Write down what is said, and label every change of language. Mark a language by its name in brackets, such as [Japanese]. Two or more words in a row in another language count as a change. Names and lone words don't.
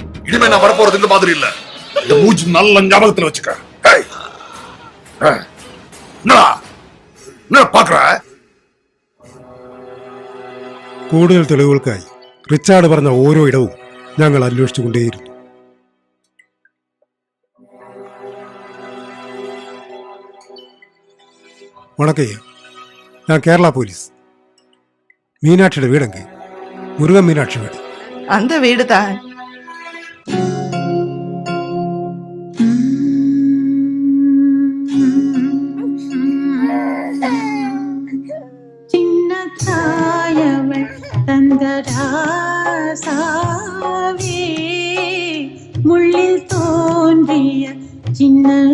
[Tamil] இனிமே நான் வரப்போறது இந்த மாதிரி இல்ல. இந்த மூஞ்சி நல்ல ஞாபகத்துல வச்சுக்க. ஏய், என்னடா என்ன பாக்குற? [Malayalam] കൂടുതൽ തെളിവുകൾക്കായി റിച്ചാർഡ് പറഞ്ഞ ഓരോ ഇടവും ഞങ്ങൾ അന്വേഷിച്ചുകൊണ്ടേയിരുന്നു. വണക്കയ്യ, ഞാൻ കേരള പോലീസ്. മീനാക്ഷിയുടെ വീടെങ്കിൽ മുരുകൻ മീനാക്ഷി വീട്. [Tamil] அந்த வீடு தான். சின்னத்தாயவள் தந்தராசாவே முள்ளில் தோன்றிய சின்ன